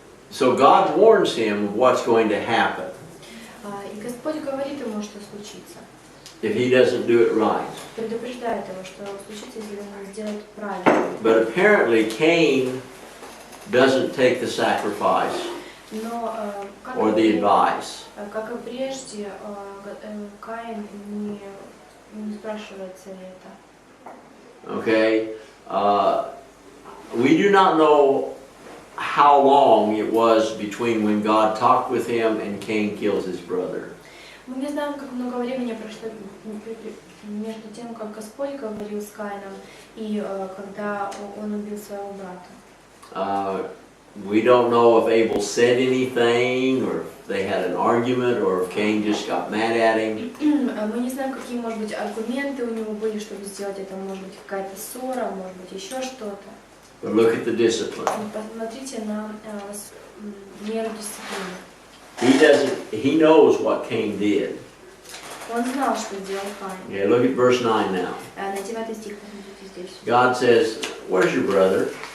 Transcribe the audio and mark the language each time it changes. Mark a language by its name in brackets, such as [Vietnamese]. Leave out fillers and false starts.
[English] So God warns him of what's going to happen [Russian] И Господь говорит ему, что случится. [English] if he doesn't do it right. [Russian] Предупреждает его, что случится, если он не сделает правильно. [English] But apparently Cain doesn't take the sacrifice [Russian] Но, [English] or the advice. [Russian] как и прежде, Каин не спрашивает совета. [English] Okay? We do not know how long it was between when God talked with him and Cain kills his brother. [Russian] Мы не знаем, как много времени прошло между тем, как Господь говорил с Каином и когда он убил своего брата. [English] We don't know if Abel said anything, or if they had an argument, or if Cain just got mad at him. [Russian] Мы не знаем, какие, может быть, аргументы у него были, чтобы сделать это. Может быть, какая-то ссора, может быть, еще что-то. [English] But look at the discipline. [Russian] Посмотрите на меру дисциплины. [English] He knows what Cain did. [Russian] Он знал, что сделал Каин. [English] Okay, look at verse 9 now. [Russian] На 9 стих, посмотрите здесь. [English] God says, "Where's your brother?"